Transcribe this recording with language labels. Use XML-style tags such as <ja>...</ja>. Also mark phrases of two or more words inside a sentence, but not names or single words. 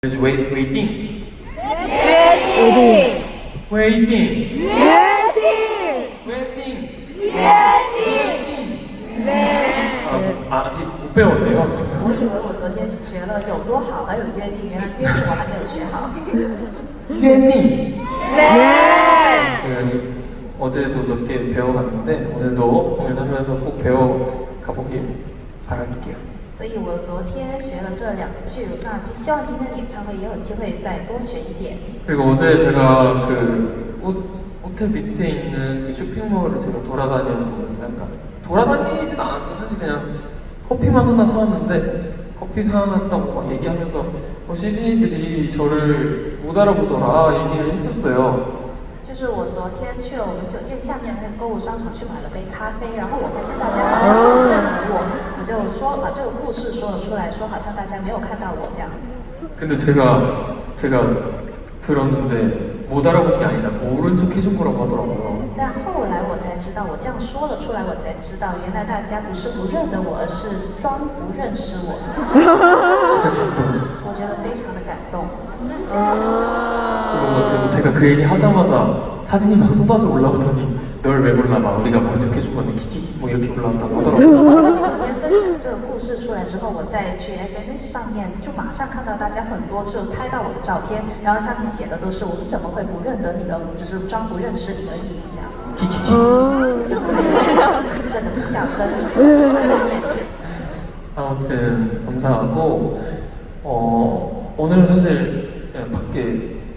<ko>就是 웨이팅. 웨딩. 웨이팅. 웨딩. 웨이팅. 웨딩. 네. 아직 못 배웠네요.</ko> <zh>我以为我昨天学了有多好，还有约定，原来约定我还没有学好。</zh> <ko>웨이팅. 네. 제가 어제도 몇 개 배워갔는데 오늘도 공연하면서 꼭 배워가보길 바랄게요.</ko> <zh>所以我昨天学了这两句，那希望今天的演唱会也有机会再多学一点。</zh> <ko>그리고 어제 제가 호텔 밑에 있는 그 쇼핑몰을 제가 돌아다니면서 약간 돌아다니진 않았어요. 사실 그냥 커피만 하나 사왔는데 커피 사왔다고 막 얘기하면서 CJ들이 저를 못 알아보더라 얘기를 했었어요.</ko> <zh>就是我昨天去了我们酒店下面那个购物商场去買了杯咖啡，然后我发现大家好像不认得我，我就说把这个故事说了出来，说好像大家没有看到我这样。</zh> <ko>근데 제가 들었는데 못 알아본 게 아니라 모른 척 해준 거라고 하더라고요.</ko> <zh>但后来我才知道，我这样说了出来，我才知道原来大家不是不认得我，而是装不认识我。</zh> <ko>진짜 감동.</ko> <zh>我觉得非常的感动。</zh> <ko>그래서 제가 그 얘기 하자마자 사진이 막 쏟아져 올라오더니 널 왜 몰라 막 우리가 모른 척 해준 건데 키키키 뭐 이렇게 올라온다고 하더라고요.</ko> <zh>昨天分享这个故事出来之后，我再去 SNS 上面就马上看到大家很多就拍到我的照片，然后上面写的都是我们怎么会不认得你了，我们只是装不认识你而已这样。</zh> <ko>키키키.</ko> <zh>这个笑声。</zh> <ko>아무튼 감사하고 오늘은 사실 그냥 밖에</ko>